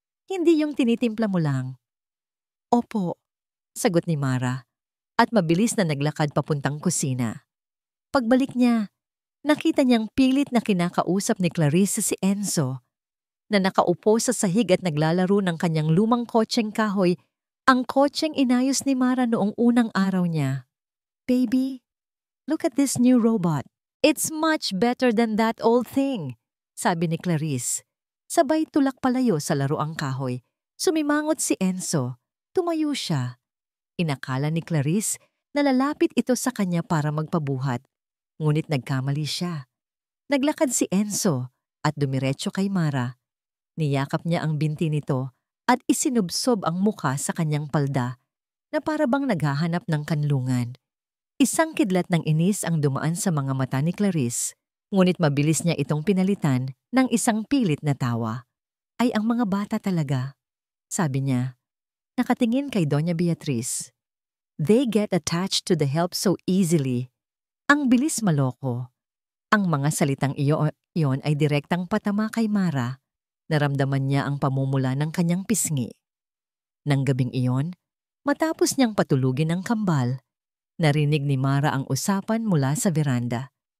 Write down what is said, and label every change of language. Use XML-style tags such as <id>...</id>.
<tl>Hindi yung tinitimpla mo lang. Opo, sagot ni Mara at mabilis na naglakad papuntang kusina. Pagbalik niya, nakita niyang pilit na kinakausap ni Clarice si Enzo na nakaupo sa sahig at naglalaro ng kanyang lumang kotseng kahoy, ang kotseng inayos ni Mara noong unang araw niya.</tl> <en>Baby, look at this new robot. It's much better than that old thing,</en> <tl>sabi ni Clarice. Sabay tulak palayo sa laruang kahoy. Sumimangot si Enzo. Tumayo siya. Inakala ni Clarice na lalapit ito sa kanya para magpabuhat. Ngunit nagkamali siya. Naglakad si Enzo at dumiretso kay Mara. Niyakap niya ang binti nito at isinubsob ang mukha sa kanyang palda na para bang naghahanap ng kanlungan. Isang kidlat ng inis ang dumaan sa mga mata ni Clarice, ngunit mabilis niya itong pinalitan ng isang pilit na tawa. Ay ang mga bata talaga, sabi niya. Nakatingin kay Doña Beatriz.</tl> <en>They get attached to the help so easily.</en> <tl>Ang bilis maloko. Ang mga salitang iyon ay direktang patama kay Mara. Naramdaman niya ang pamumula ng kanyang pisngi. Nang gabing iyon, matapos niyang patulugin ang kambal, narinig ni Mara ang usapan mula sa veranda.</tl>